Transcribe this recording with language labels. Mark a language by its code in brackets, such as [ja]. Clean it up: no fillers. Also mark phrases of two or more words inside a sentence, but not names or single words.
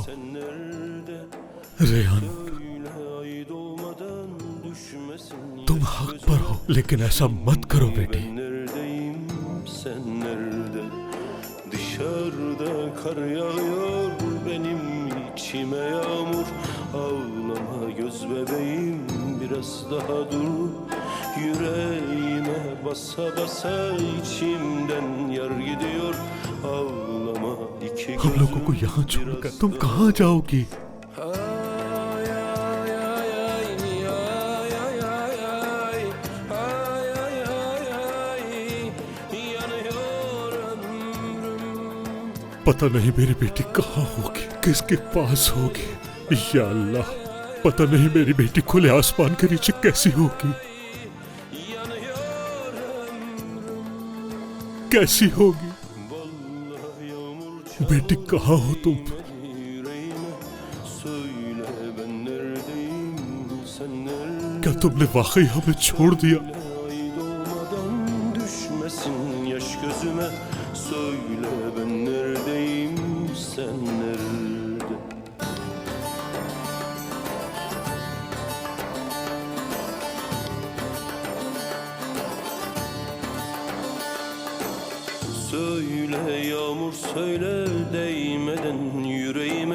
[ur] ریحان، تم حق پر ہو، لیکن ایسا مت کرو بیٹی. [tr] Dışarıda kar yağıyor, benim içime yağmur. Ağlama göz bebeğim, biraz daha dur. Yüreğime basa basa içimden yar gidiyor. Ağlama iki [ur] ہم لوگوں کو یہاں چھوڑ کر تم کہاں جاؤ گی؟ پتا نہیں میری بیٹی کہاں ہوگی، کس کے پاس ہوگی. یا اللہ، پتا نہیں میری بیٹی کھلے آسمان کے نیچے کیسی ہوگی، کیسی ہوگی. بیٹی کہاں ہو تم? کیا تم نے واقعی ہمیں چھوڑ دیا? [tr] Söyle ben neredeyim, sen nerede? Söyle yağmur söyle değmeden yüreğime.